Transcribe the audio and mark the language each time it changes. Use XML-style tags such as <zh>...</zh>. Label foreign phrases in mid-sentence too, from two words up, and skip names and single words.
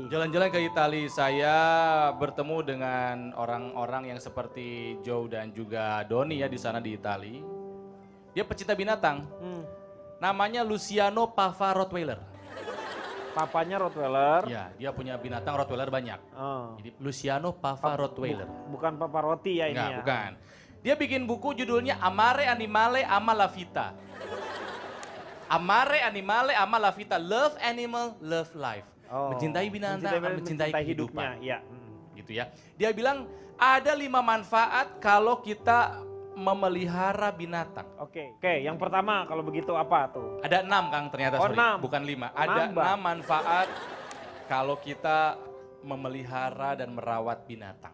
<id>Jalan-jalan ke Italia, saya bertemu dengan orang-orang yang seperti Joe dan juga Doni ya di sana di Italia. Dia pecinta binatang. Namanya Luciano Pava Rottweiler. Papanya Rottweiler. Ya, dia punya binatang Rottweiler banyak. Oh. Jadi Luciano Pava Rottweiler. Bukan Papa Roti ya ini Enggak, ya. bukan. Dia bikin buku judulnya Amare Animale Ama la Vita. Amare Animale Ama la Vita,</id> <en>Love Animal, Love Life.</en> <id>Oh, Mencintai binatang, mencintai kehidupan. Iya. Gitu ya. Dia bilang ada 5 manfaat kalau kita memelihara binatang. Oke, yang pertama kalau begitu apa tuh? Ada 6 Kang ternyata, Oh, sorry. 6. Bukan 5. Ada Nambah. 6 manfaat kalau kita memelihara dan merawat binatang.</id>